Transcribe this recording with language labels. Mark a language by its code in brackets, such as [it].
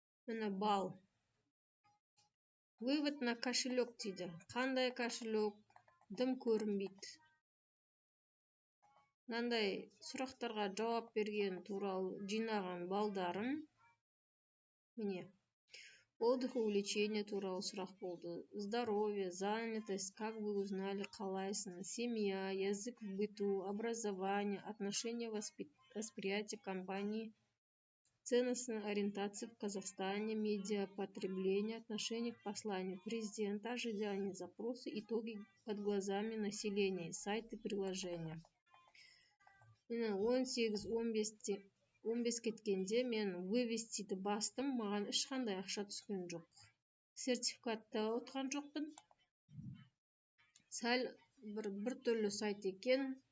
[kk] Мына балл. [ru] Вывод на кошелек [kk] дейді. Қандай кошелек? Дым көрінбейді. Мынандай сұрақтарға жауап берген туралы жинаған балдарым. Міне. [ru] Отдых и увлечение [kk] туралы сұрақ болды. [ru] Здоровье, занятость, как вы узнали, [kk] қалайсын, [ru] семья, язык в быту, образование, отношения восприятия компании, ценностная ориентация в Казахстане, медиапотребление, отношение к посланию президента, ожидания, запросы, итоги под глазами населения, сайты, приложения. [kk] 18-15 кеткенде мен вывестиді бастым, маған ешқандай ақша түскен жоқ. Сертификатта отқан жоқпын. Сәл бір түрлі сайт екен.